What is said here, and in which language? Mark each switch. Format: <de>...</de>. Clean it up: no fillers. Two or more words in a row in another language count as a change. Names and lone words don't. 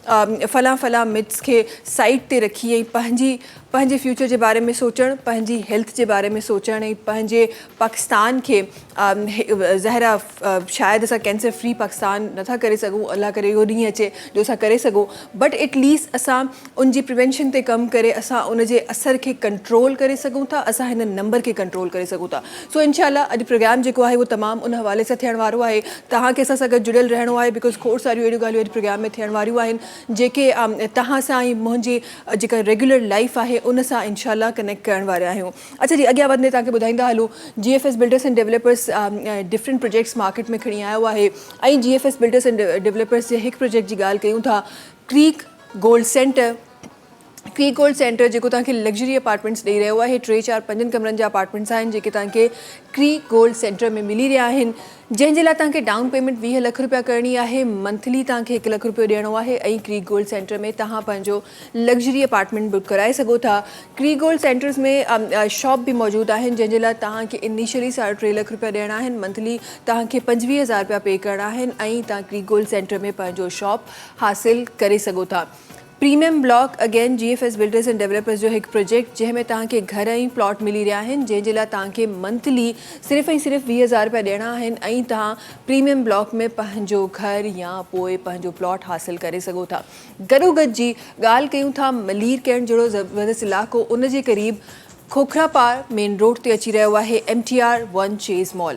<sd>फलां मिथ्स खे साइड ते रखी ऐं पंहिंजे फ्यूचर जे बारे में सोचणु, पंहिंजी हेल्थ जे बारे में सोचणु ऐं पंहिंजे पाकिस्तान खे ज़ाहिरा शायदि असां</sd> <en>cancer free</en> <sd>पाकिस्तान नथा करे सघूं, अल्लाह करे इहो ॾींहुं अचे जो असां करे सघूं,</sd> <en>but at least</en> <sd>असां उनजी प्रिवेंशन ते कमु करे असां उनजे असर खे कंट्रोल करे सघूं था, असां हिन नंबर खे कंट्रोल करे सघूं था। सो इंशाल्लाह अॼु प्रोग्राम जेको आहे उहो तमामु उन हवाले सां थियण वारो आहे। तव्हांखे असां सां गॾु जुड़ियल रहणो आहे, बिकॉज़ खोड़ सारियूं अहिड़ियूं ॻाल्हियूं अॼु प्रोग्राम में थियण वारियूं आहिनि जेके तव्हां सां ऐं मुंहिंजी जेका</sd> <en>regular life</en> <sd>आहे उन सां इंशाल्लाह कनेक्ट करण वारा आहियूं। अच्छा जी, अॻियां वधंदे तव्हांखे ॿुधाईंदा हलूं, GFS बिल्डर्स एंड डेवलपर्स</sd> <en>different projects</en> <sd>मार्केट में खणी आयो आहे ऐं GFS बिल्डर्स एंड डेवलपर्स जे हिकु प्रोजेक्ट जी ॻाल्हि कयूं था, क्रीक गोल्ड सेंटर जेको तव्हांखे</sd> <en>luxury apartments</en> <sd>ॾेई रहियो आहे। 3, 4, 5 कमरनि जा अपार्टमेंट्स आहिनि जेके तव्हांखे क्रीक गोल्ड सेंटर में मिली रहिया आहिनि, जंहिंजे लाइ तव्हांखे</sd> <en>down payment</en> <sd>20 लाख रुपया करणी आहे, मंथली तव्हांखे 1 लाख रुपयो ॾियणो आहे ऐं क्रीक गोल्ड सेंटर में तव्हां पंहिंजो लग्जरी अपार्टमेंट बुक कराए सघो था। क्रीक गोल्ड सेंटर्स में शॉप बि मौजूदु आहिनि जंहिंजे लाइ तव्हांखे इनिशियली 3.5 लाख रुपया ॾियणा आहिनि, मंथली तव्हांखे 25,000 रुपया पे करणा आहिनि ऐं तव्हां क्रीक गोल्ड सेंटर में पंहिंजो शॉप हासिलु करे सघो था। प्रीमियम ब्लॉक अगेन GFS बिल्डर्स एंड डेवलपर्स जो हिकु प्रोजेक्ट जंहिंमें तव्हांखे घर ऐं प्लॉट मिली रहिया आहिनि, जंहिंजे लाइ तव्हांखे मंथली सिर्फ़ु ऐं सिर्फ़ु 20,000 रुपया ॾियणा आहिनि ऐं तव्हां प्रीमियम ब्लॉक में पंहिंजो घर या पोइ पंहिंजो प्लॉट हासिलु करे सघो था। गॾोगॾु जी ॻाल्हि कयूं था मलीर कैंट जहिड़ो ज़बरदस्त इलाइक़ो, उन जे क़रीब खोखरापार मेन रोड ते अची रहियो आहे MTR 1 चेज़ मॉल।</sd>